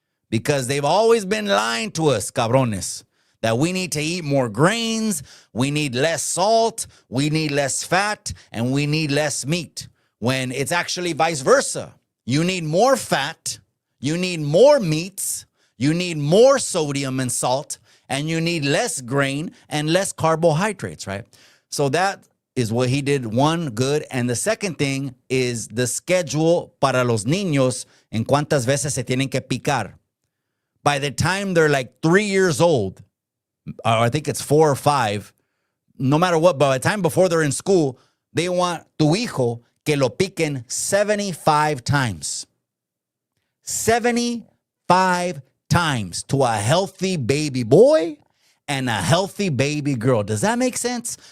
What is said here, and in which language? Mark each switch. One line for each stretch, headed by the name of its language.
English: Because they've always been lying to us, cabrones, that we need to eat more grains, we need less salt, we need less fat, and we need less meat. When it's actually vice versa. You need more fat, you need more meats, you need more sodium and salt, and you need less grain and less carbohydrates, right? So that is what he did, one, good. And the second thing is the schedule
Spanish: para los niños en cuántas veces se tienen que picar.
English: By the time they're like 3 years old, or I think it's 4 or 5, no matter what, by the time before they're in school, they want
Spanish: tu hijo que lo piquen
English: 75 times. 75 times to a healthy baby boy and a healthy baby girl. Does that make sense?